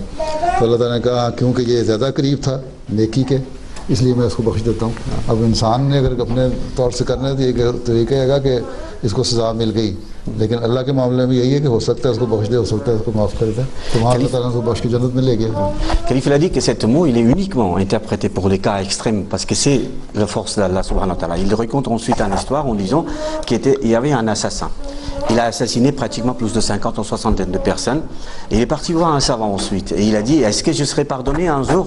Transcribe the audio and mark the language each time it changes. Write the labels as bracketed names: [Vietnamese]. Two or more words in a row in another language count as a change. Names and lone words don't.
[Urdu] تو اللہ تعالیٰ نے کہا کیونکہ یہ زیادہ قریب تھا نیکی کے، اس لیے میں اس کو بخش دیتا ہوں. اب انسان نے اگر اپنے طور سے کرنا ہے تو یہ کہے گا کہ اس کو سزا مل گئی، لیکن اللہ کے معاملے میں یہی ہے کہ ہو سکتا ہے اس کو بخش دے، ہو سکتا ہے اس کو معاف کر دے، تو وہاں اللہ تعالیٰ اس کو بخش کے جنت میں لے گیا. [French] Khalifa a dit que cet mot il est uniquement interprété pour les cas extrêmes parce que c'est la force d'Allah [Arabic] سبحانه وتعالى. [French] Il raconte ensuite une histoire en disant qu'il y avait un assassin. Il a assassiné pratiquement plus de 50 ou 60 de personnes. Et il est parti voir un savant ensuite. Et il a dit, est-ce que je serai pardonné un jour?